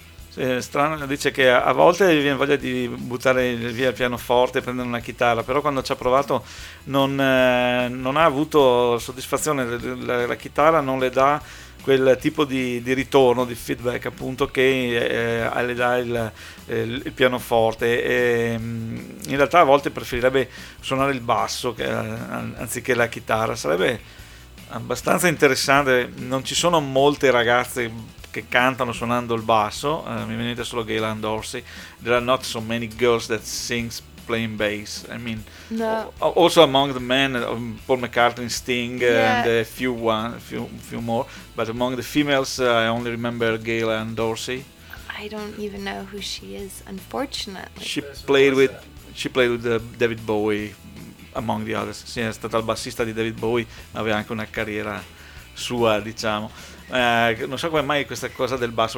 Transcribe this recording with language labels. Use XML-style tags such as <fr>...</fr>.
<it>Sì, è strano, dice che a volte viene voglia di buttare via il pianoforte e prendere una chitarra, però quando ci ha provato non ha avuto soddisfazione, la chitarra non le dà quel tipo di ritorno, di feedback appunto che le dà il pianoforte, e in realtà a volte preferirebbe suonare il basso anziché la chitarra. Sarebbe abbastanza interessante, non ci sono molte ragazze che cantano suonando il basso, mi venite solo Gaylan Dorsey.</it> <en>There are not so many girls that sings playing bass. I mean, no. Also among the men, Paul McCartney, Sting, yeah, and a few more. But among the females, I only remember Gaylan Dorsey. I don't even know who she is, unfortunately. She played with David Bowie, among the others.</en> <it>Sì, è stata il bassista di David Bowie, ma aveva anche una carriera sua, diciamo. Non so come mai questa cosa del basso.</it>